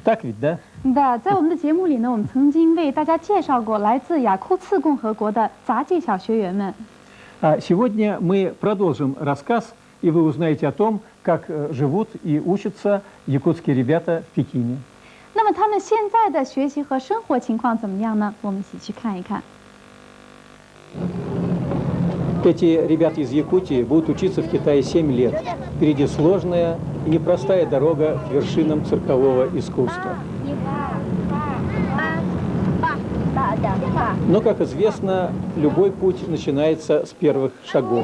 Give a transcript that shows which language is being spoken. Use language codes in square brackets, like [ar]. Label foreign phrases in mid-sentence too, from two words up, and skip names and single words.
[ru] Так ведь, да? [zh] 的，在我们的节目里呢，我们曾经为大家介绍过来自雅库茨共和国的杂技小学员们。 [ru] А сегодня мы продолжим рассказ и вы узнаете о том, как живут и учатся якутские ребята в Пекине. [zh] 那么他们现在的学习和生活情况怎么样呢？我们一起去看一看。 [ru] Эти ребята из Якутии будут учиться в Китае 7 лет. Впереди сложная и непростая дорога к вершинам циркового искусства. Но, как известно, любой путь начинается с первых шагов.